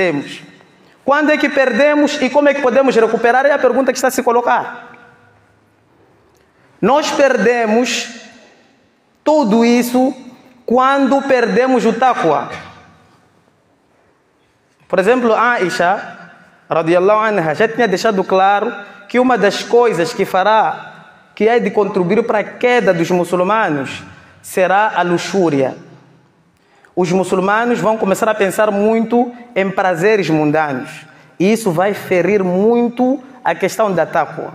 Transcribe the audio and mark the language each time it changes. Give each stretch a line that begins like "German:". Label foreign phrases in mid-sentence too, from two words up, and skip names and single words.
Portuguese: Quando é que perdemos e como é que podemos recuperar? É a pergunta que está a se colocar. Nós perdemos tudo isso quando perdemos o taqwa. Por exemplo, Aisha,
Arabic: رضي الله عنها,
Portuguese: já tinha deixado claro que uma das coisas que é de contribuir para a queda dos muçulmanos, será a luxúria. Os muçulmanos vão começar a pensar muito em prazeres mundanos. E isso vai ferir muito a questão da taqwa.